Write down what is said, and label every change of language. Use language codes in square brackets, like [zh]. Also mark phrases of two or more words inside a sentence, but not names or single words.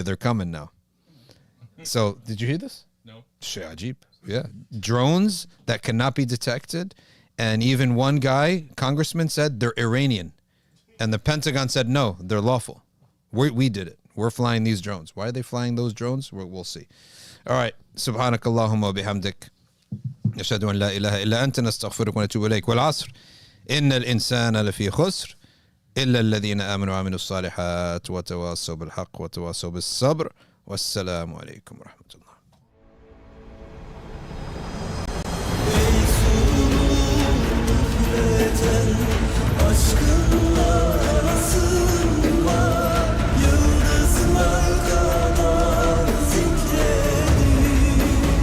[en] They're coming now. So, did you hear this? No. Shadee. Yeah, drones that cannot be detected. And even one guy, congressman, said they're Iranian. And the Pentagon said, no, they're lawful. We did it. We're flying these drones. Why are they flying those drones? We'll see. All right. [ar] سبحانك اللهم بحمدك أشهد أن لا إله إلا أنت نستغفرك ونتوب إليك. والعصر. إن الإنسان لفي خسر إلا الذين آمنوا وعملوا الصالحات وتواصوا بالحق وتواصوا بالصبر. والسلام عليكم ورحمة الله. Aşkınla arasında yıldızlar kadar zikredin.